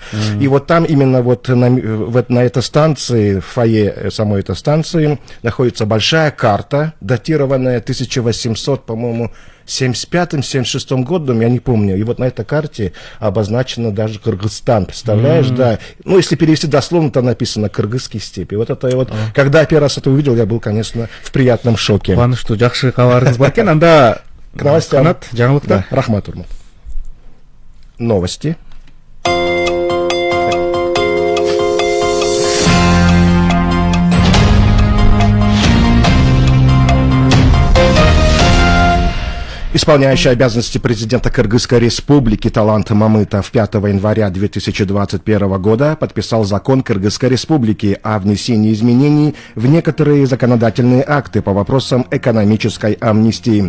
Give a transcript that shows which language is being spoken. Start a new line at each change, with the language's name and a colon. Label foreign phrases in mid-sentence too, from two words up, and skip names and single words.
Russian: И вот там именно вот на этой станции, в фойе самой этой станции, находится большая карта, датированная 1800, по-моему, 75-76 годом, я не помню. И вот на этой карте обозначено даже Кыргызстан, представляешь, да. Ну, если перевести дословно, там написано «Кыргызские степи». Вот это вот, когда я первый раз это увидел, я был, конечно, в приятном шоке.
Kyrgyz: Кубаныштуу, жакшы кабарыңыз бар экен. Анда
Russian: К новостям.
Kyrgyz: Канат, жаңылыктар. Да, рахмат, Урмат.
Russian: Новости. Исполняющий обязанности президента Кыргызской республики Талант Мамытов 5 января 2021 года подписал закон Кыргызской республики о внесении изменений в некоторые законодательные акты по вопросам экономической амнистии.